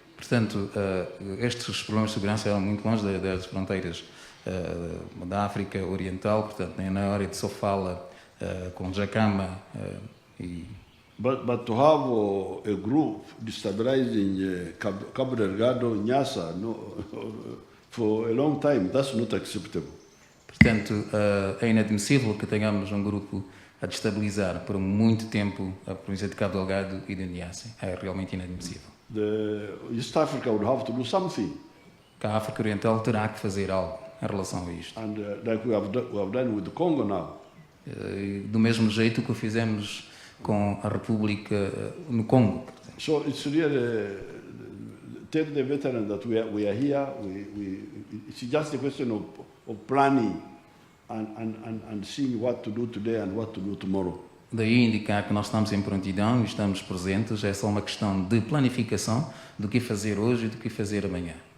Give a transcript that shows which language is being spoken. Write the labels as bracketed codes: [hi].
[pt] Portanto, estes problemas de segurança eram muito longe das fronteiras da África Oriental, portanto, na área de Sofala, com Jacama e... [en] But to have a group destabilizing Cabo Delgado, Nyassa, for a long time, that's not acceptable. [pt] Portanto, é inadmissível que tenhamos um grupo a destabilizar por muito tempo a província de Cabo Delgado e de Niassa. É realmente inadmissível. [en] The East Africa would have to do something. [pt] Que a África Oriental terá que fazer algo em relação a isto. [en] And like we have done with the Congo now. [pt] Do mesmo jeito que o fizemos com a República no Congo. [en] So it's really tell the veteran that we are here. It's just a question of planning and seeing what to do today and what to do tomorrow. [pt] Daí indicar que nós estamos em prontidão e estamos presentes, é só uma questão de planificação do que fazer hoje e do que fazer amanhã.